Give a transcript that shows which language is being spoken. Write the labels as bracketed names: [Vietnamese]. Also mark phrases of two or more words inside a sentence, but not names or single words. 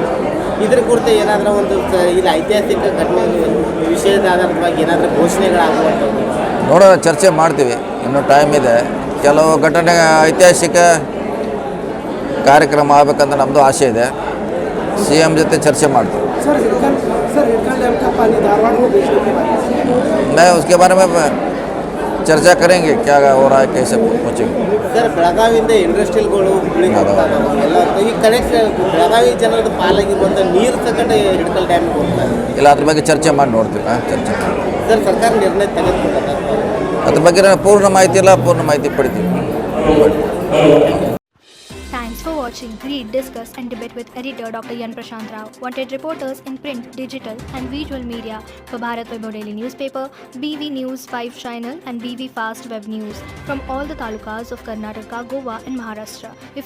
[Kannada] ಇದ್ರ ಕುರಿತು ಏನಾದರೂ ಒಂದು ಇದು ಐತಿಹಾಸಿಕ ಘಟನೆ ವಿಷಯದ ಆಧಾರವಾಗಿ ಏನಾದರೂ ಘೋಷಣೆಗಳಾಗುವಂಥದ್ದು ನೋಡೋಣ, ಚರ್ಚೆ ಮಾಡ್ತೀವಿ. ಇನ್ನೂ ಟೈಮ್ ಇದೆ. ಕೆಲವು ಘಟನೆ ಐತಿಹಾಸಿಕ ಕಾರ್ಯಕ್ರಮ ಆಗಬೇಕಂತ ನಮ್ಮದು ಆಸೆ ಇದೆ. CM ಜೊತೆ ಚರ್ಚೆ ಮಾಡ್ತೀವಿ. [Hindi] मैं उसके बारे में चर्चा करेंगे, क्या हो रहा है, कैसे पहुँचेंगे. [Kannada] ಸರ್, ಬೆಳಗಾವಿಯಿಂದ ಇಂಡಸ್ಟ್ರಿಯಲ್ಗಳು ಎಲ್ಲ ಈ ಕಡೆ ಬೆಳಗಾವಿ ಜನರದ ಪಾಲಾಗಿರುವಂಥ ನೀರು ತಗೊಂಡು ಹಿಡ್ಕಲ್ ಡ್ಯಾಮಿಗೆ ಹೋಗ್ತಾರೆ. ಇಲ್ಲ, ಅದ್ರ ಬಗ್ಗೆ ಚರ್ಚೆ ಮಾಡಿ ನೋಡ್ತೀವಿ. ಚರ್ಚೆ ಸರ್, ಸರ್ಕಾರ ನಿರ್ಣಯ ತೆಗೆದುಕೊಂಡ ಅದ್ರ ಬಗ್ಗೆ ಪೂರ್ಣ ಮಾಹಿತಿ ಇಲ್ಲ, ಪೂರ್ಣ ಮಾಹಿತಿ ಪಡಿತೀವಿ. [English] Thanks for watching. Read, discuss and debate with editor Dr. Yan Prashant Rao. Wanted reporters in print, digital and visual media for Bharat Vaibhav Daily Newspaper, BV News 5 Channel and BV Fast Web News from all the talukas of Karnataka, Goa and Maharashtra.